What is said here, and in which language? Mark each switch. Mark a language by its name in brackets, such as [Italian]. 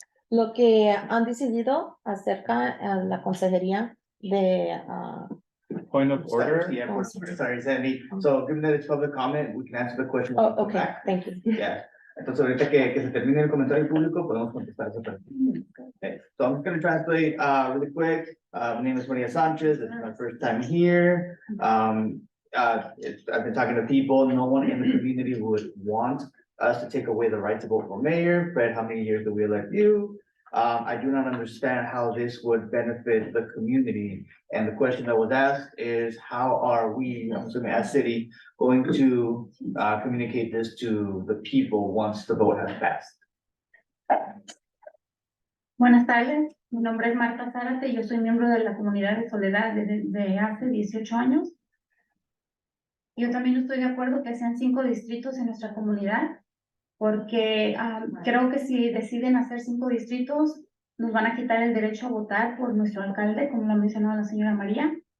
[Spanish] Lo que han decidido acerca de la consejería de [English] point of order. Yeah, sorry, Sandy. So given that it's public comment, we can answer the question. when we Oh, come okay, back. thank you. [Spanish] Yeah, entonces ahorita que se termine el comentario público, podemos contestar esa pregunta. [English] Okay, so I'm just gonna translate, really quick. My name is Maria Sanchez. This is my first time here. I've been talking to people. No one in the community would want us to take away the right to vote for mayor. Fred, how many years do we elect you? I do not understand how this would benefit the community. And the question that was asked is, how are we, I'm assuming as city, going to communicate this to the people once the vote has passed? [Spanish] Buenas tardes, mi nombre es Marta Zárate, yo soy miembro de la comunidad de Soledad desde hace 18 años. Yo también estoy de acuerdo que sean 5 distritos en nuestra comunidad, porque creo que si deciden hacer 5 distritos, nos van a quitar el derecho a votar por nuestro alcalde, como lo ha mencionado la señora María.